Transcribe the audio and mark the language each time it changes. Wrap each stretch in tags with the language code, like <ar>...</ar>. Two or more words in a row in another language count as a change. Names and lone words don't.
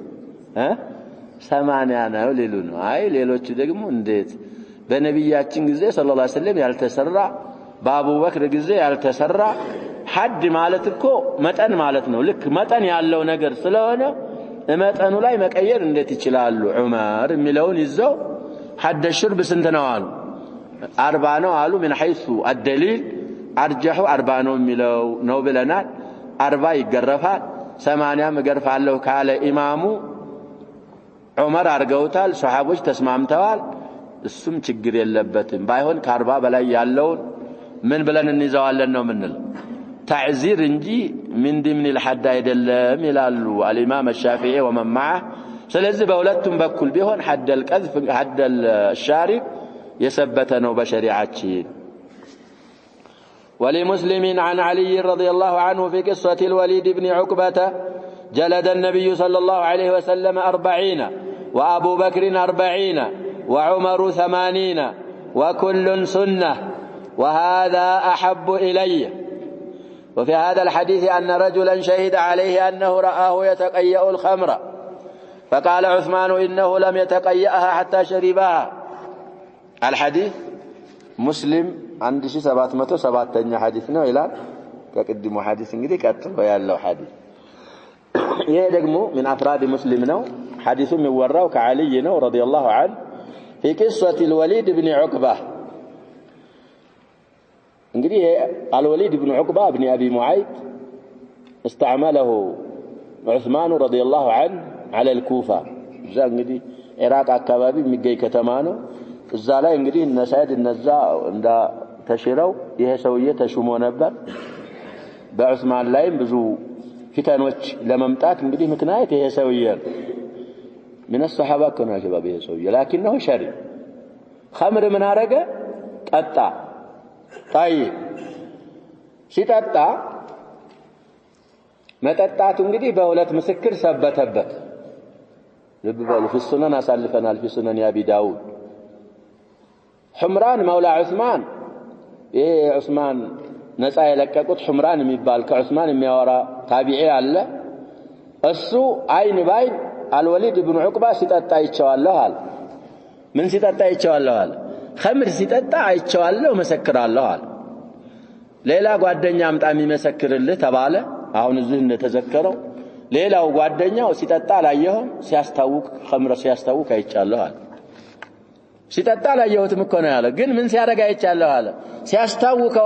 <am>80 ነው ሊሉ ነው አይ ሌሎች ደግሞ እንዴት በነብያችን ጊዜ ሰለላሁ ዐለይሂ ወሰለም ያልተሰራ በአቡበክር ጊዜ ያልተሰራ ሐድ ማለት እኮ መጠን ማለት ነው ልክ መጠን ያለው ነገር ስለሆነ መጠኑ ላይ መቀየር እንዴት ይችላሉ ዑመር የሚለውን ይዘው</am> <ar>حد الشرب</ar> <am>ስንት ነው አሉ 40 ነው አሉ</am> <ar>من حيث الدليل ارجحوا</ar> <am>40 ነው የሚለው ነው ብለናል 40 ይገረፋል 80 መገርፋለሁ ካለ ኢማሙ ዑመር አርገውታል ሱሐቦች ተስማምተዋል እሱም ችግር የለበትም ባይሆን ከ40 በላይ ያለው ምን ብለን እንይዘዋለን ነው ምንል تعزير እንጂ</am> <ar>من ضمن الحد</ar> <am>አይደለም ይላሉ</am> <ar>الامام الشافعي ومن معه</ar> <am>ስለዚህ በሁለቱም በኩል ቢሆን</am> <ar>حد القذف حد الشارب</ar> <am>የሰበተ ነው በሸሪዓችን</am> <ar>ولمسلم عن علي رضي الله عنه في قصة الوليد بن عقبة جلد النبي صلى الله عليه وسلم 40 وأبو بكر 40 وعمر 80 وكل سنة وهذا أحب إلي وفي هذا الحديث أن رجلا شهد عليه أنه رآه يتقيأ الخمر فقال عثمان إنه لم يتقيأها حتى شربها الحديث مسلم عند 707 حديثنا إلى</ar> <am>ከቅድሙ ሐዲስ እንግዲህ ቀጥሎ ያለው ሐዲስ ይሄ ደግሞ</am> <ar>من افراد مسلم</ar> <am>ነው ሐዲሱ የሚወራው ከዓሊ ነው</am> <ar>رضي الله عنه في قصة الوليد بن عقبة እንግዲህ الوليد بن عقبة ابن ابي معيط استعمله عثمان رضي الله عنه على الكوفة</ar> <am>እዛ እንግዲህ ኢራቅ አካባቢ የሚገኝ ከተማ ነው እዛ ላይ እንግዲህ እነ ሰይድ እነዛ እንዳ ተሽረው ይሄ ሰውዬ ተሹሞ ነበር በዑስማን ላይም ብዙ ፊታኖች ለመምጣት እንግዲህ ምክንያት ይሄ ሰውዬ</am> <ar>من الصحابه كانوا شباب</ar> <am>ይሄ ሰውዬ</am> <ar>لكنه شرب خمر من</ar> <am>አረገ ጠጣ طيب ሲጠጣ መጠጣቱ እንግዲህ በሁለት ምስክር ሰበተበት ልብ በሉ</am> <ar>في السنن</ar> <am>አሳልፈናል</am> <ar>في سنن ابي داود حمران مولى عثمان</ar> <am>ይሄ ዑስማን ነፃ የለቀቁት حمران የሚባል ከዑስማን የሚያወራ ታቢዒ አለ እሱ አይን ባይን الوليد بن عقبة ሲጠጣ ይቻላል አለ ምን ሲጠጣ ይቻላል አለ خمر ሲጠጣ አይቻላል መሰክራለሁ አለ ሌላ ጓደኛ አምጣ የሚመሰክርልህ ተባለ አሁን እዚህ እንደተዘከረው ሌላው ጓደኛው ሲጠጣ ላየው ሲያስታውቅ خمر ሲያስታውቅ አይቻላል አለ ሲጠጣ ላየሁትም እኮ ነው ያለ ግን ምን ሲያረጋ አይቻለሁ አለ ሲያስታውቀው</am>